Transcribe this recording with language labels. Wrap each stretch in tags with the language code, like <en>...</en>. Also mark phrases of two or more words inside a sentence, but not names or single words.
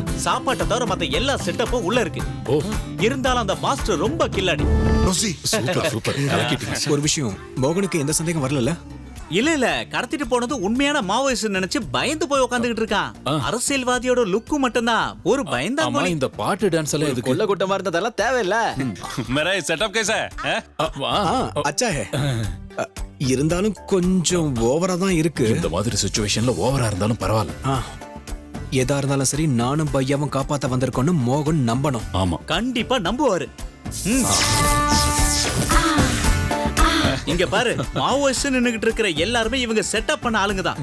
<ta>சாப்பாட்டை தவிர மத்த எல்லா செட்டப்பும் உள்ள இருக்கு. இருந்தாலும் அந்த மாஸ்டர் ரொம்ப கில்லாடி. ஒரு விஷயம், மோகனுக்கு எந்த சந்தேகம் வரல? இல்ல கடத்திட்டு போனது உண்மையான மாவோயிஸ்ட் நினைச்சு பயந்து போய் உட்கார்ந்துகிட்டு இருக்கான். அரசியல்வாதியோட லுக்கு மட்டும்தான் ஒரு பயந்தா. இந்த பாட்டு டான்ஸ் எல்லாம் எதுக்கு? கொல்ல கூட்டமா இருந்ததெல்லாம் தேவையில்ல.</ta> <hi>मेरा सेटअप कैसा है? अच्छा है.</hi> <ta>இருந்தாலும் கொஞ்சம் ஓவரா தான் இருக்கு. இந்த மாதிரி சிச்சுவேஷன்ல ஓவரா இருந்தாலும் பரவாயில்ல. எதா இருந்தாலும் சரி, நானும் பையாவும் காப்பாத்த வந்திருக்கோன்னு மோகன் நம்பணும். ஆமா, கண்டிப்பா நம்புவாரு. இங்க பாரு, மாவோயிஸ்ட் நின்னுகிட்டு இருக்கிற எல்லாருமே இவங்க செட்டப் பண்ண ஆளுங்க தான்.</ta>